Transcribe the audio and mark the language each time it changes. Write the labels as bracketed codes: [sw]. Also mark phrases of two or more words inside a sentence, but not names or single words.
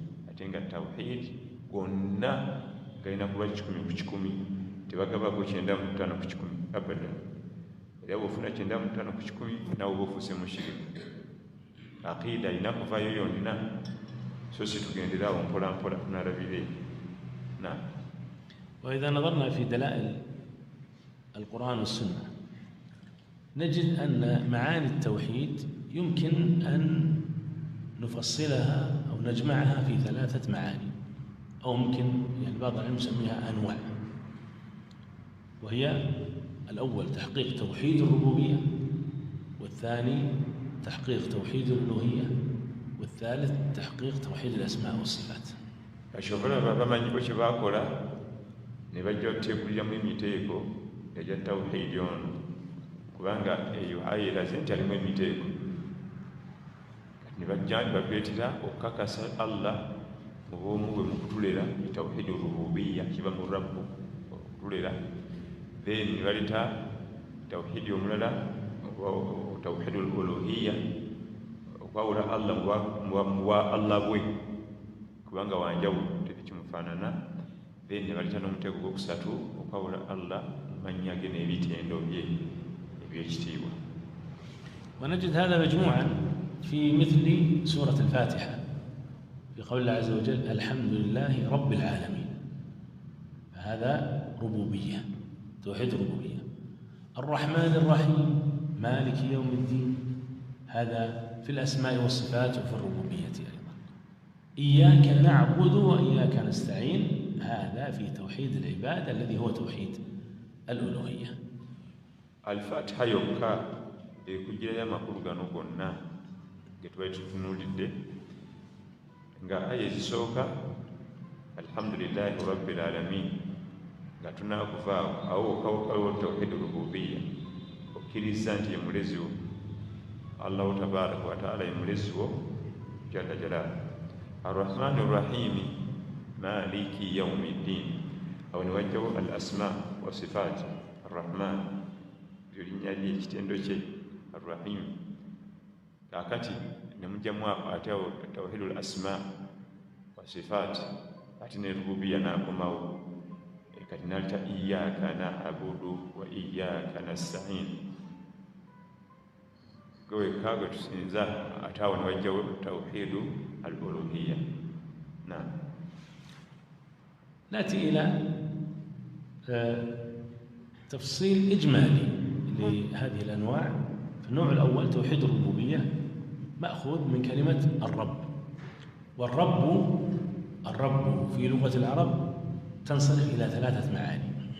[lg] Ate nga tawhid gonna galina kuba 100/100, tebagabako 95/100 abadan. Era bw'ofuna 95/100 nawe oba ofuuse mushiriku. Aqida alina kuvaayo yonna, so si tugenderaawo mpola mpola tunalabire. [ar] وإذا نظرنا في دلائل القرآن والسنة نجد أن معاني التوحيد يمكن أن نفصلها أو نجمعها في 3 معاني، أو ممكن يعني بعض العلم يسميها أنواع. وهي الأول تحقيق توحيد الربوبية، والثاني تحقيق توحيد الألوهية، والثالث تحقيق توحيد الأسماء والصفات. [lg] Ashobora bamanyi ko kyebakola ne bajja okuteekuliramu emiteeko egya tawhidi ono, kubanga eyo aya eraze nti alimu emiteeko. Kati ne bajja ne bakuleetera okukakasa Allah mu bw'omu bwe mu kutulera [ar] توحيد الربوبية, [lg] kiba mu rabbu okutulera. Then ne baleeta tawhidi omulala [ar] توحيد الألوهية, [lg] okwawula Allah mu bwa Allah bwe, kubanga wanjawulo teri kimufaanana. Then ne baleeta n'omuteeko gwokusatu okwawula Allah mu mannya ge n'ebitendo bye eby'ekitiibwa. [ar] ونجد هذا مجموعا في مثل سورة الفاتحة في قول الله عز وجل الحمد لله رب العالمين، فهذا ربوبية، توحيد الربوبية. الرحمن الرحيم مالك يوم الدين، هذا في الأسماء والصفات وفي الربوبية أيضا. إياك نعبد وإياك نستعين، هذا في توحيد العبادة الذي هو توحيد الألوهية. [lg] الفاتحة يوكا ekugirayo amakulu gano gonna ge twali tutunuulidde, nga aya ezisooka [ar] الحمد لله رب العالمين, [lg] nga tunaakuvaawo awo okawukawo [ar] توحيد الربوبية, [lg] okkiriza nti ye mulezi wo [ar] الله تبارك وتعالى, [lg] ye mulezi wo [ar] جل جلاله. الرحمن الرحيم مالك يوم الدين, [lg] awo ne wajjawo [ar] الأسماء والصفات. [lg] Arrahman lyo linnya lye, ekitendo kye. Arrahim kakati ne mujjamu ate awo [ar] توحيد الأسماء والصفات, [lg] ate ne rububiya n'akomawo. Kati nalita [ar] إياك نعبد وإياك نستعين, [lg] gwe kagwe tusinza, ate awo ne wajjawo [ar] توحيد الألوهية. [lg] Naam. [ar] نأتي إلى تفصيل إجمالي لهذه الأنواع. النوع الأول توحيد الربوبية مأخوذ من كلمة الرب، والرب في لغة العرب تنصرف إلى ثلاثة معاني.